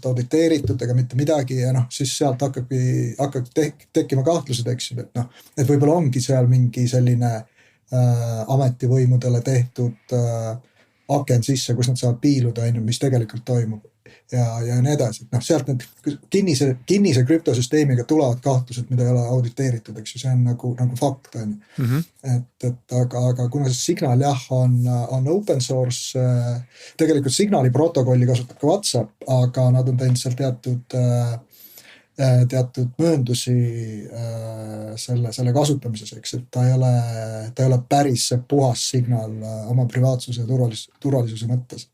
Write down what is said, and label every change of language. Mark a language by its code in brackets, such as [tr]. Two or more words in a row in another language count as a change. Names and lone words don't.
[et] auditeeritud ega mitte midagi ja siis sealt hakkab tekkima kahtlused, eks ju, et võib-olla ongi seal mingi selline ametivõimudele tehtud aken sisse, kus nad saavad piiluda, mis tegelikult toimub ja nii edasi, et sealt need kinnise krüptosüsteemiga tulevad kahtlused, mida ei ole auditeeritud, eks ju, see on nagu fakt, on ju. Et aga kuna see Signal on [en] open source, [et] tegelikult Signali protokolli kasutab ka WhatsApp, aga nad on teinud seal teatud mööndusi selle kasutamises, eks, et ta ei ole päris see puhas Signal oma privaatsuse ja turvalisuse mõttes.